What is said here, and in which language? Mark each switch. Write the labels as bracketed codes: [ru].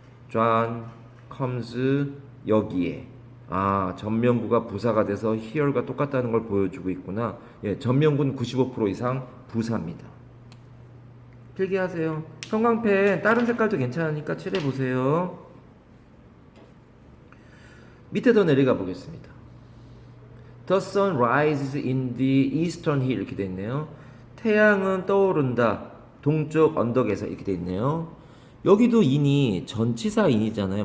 [en] John comes [ko] 여기에 전명구가 부사가 돼서 here가 똑같다는 걸 보여주고 있구나. 예, 전명구는 95% 이상 부사입니다. 필기하세요. 형광펜 다른 색깔도 괜찮으니까 칠해 보세요. 밑에 더 내려가 보겠습니다. [en] The sun rises in the eastern hill [ko] 이렇게 돼 있네요. 태양은 떠오른다. 동쪽 언덕에서 이렇게 돼 있네요. 여기도 인이 전치사 인이잖아요.